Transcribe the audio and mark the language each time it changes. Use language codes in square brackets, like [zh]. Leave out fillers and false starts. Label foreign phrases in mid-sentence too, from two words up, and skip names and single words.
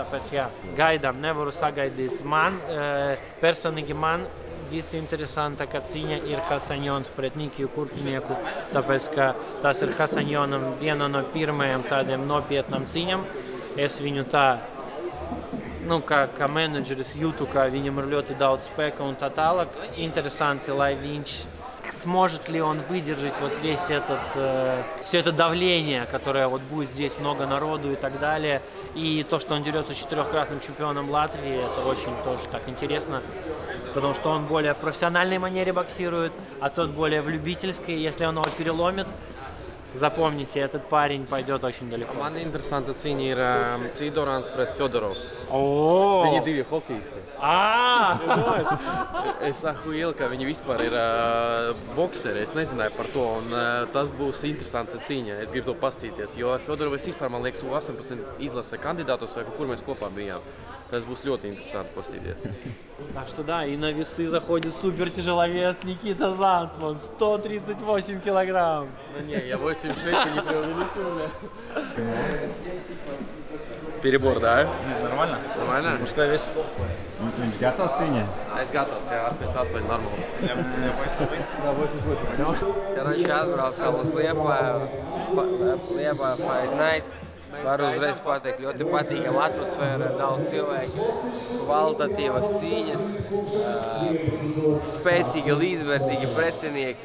[lv] Tāpēc, jā, gaidām, nevaru sagaidīt. Personīgi man visinteresantākā cīņa ir Hasanjons pret Nikiju Kurpinieku, tāpēc, ka tas ir Hasanjonam viena no pirmajām tādiem nopietnām cīņām. Es viņu tā, kā menedžeris jūtu, ka viņam ir ļoti daudz spēka un tā tālāk. [ru] Интересанти, [lv] lai viņš [ru] сможет ли он выдержать вот все это давление, которое вот будет здесь много народу и так далее. И то, что он дерется с 4-кратным чемпионом Латвии, это очень тоже так интересно, потому что он более в профессиональной манере боксирует, а тот более в любительской. Если он его переломит, запомните, этот парень пойдет очень далеко. [lv] Man interesanta cīņa ir Cīdorāns pret Fjodorovs. Viņi divi hokejisti. Es saku ielu, ka viņi vispār ir bokseri, es nezināju par to, un tas būs interesanta cīņa. Es gribu to pastīties, jo ar Fjodorovu es vispār, man liekas, 18 izlasa kandidātus, vai kur mēs kopā bijām. Tas būs ļoti interesanti pastīties. [ru] Так что да, и на весы заходит супертяжеловес Никита Зантман, 138 килограмм. Ну не, я 86 не преувеличил. Перебор, да? Нормально? Нормально? Мужской вес. [lv] Viņš gatavs cīņai? Es gatavs, jā, 88 normāli. Jā, vai? Jā, 88. Karoči atbraucām uz Liepāju Fight Night. Varu uzreiz pateikt, ļoti patīkama atmosfēra, daudz cilvēku, kvalitatīvas cīņas, spēcīgi, līdzvērtīgi pretinieki.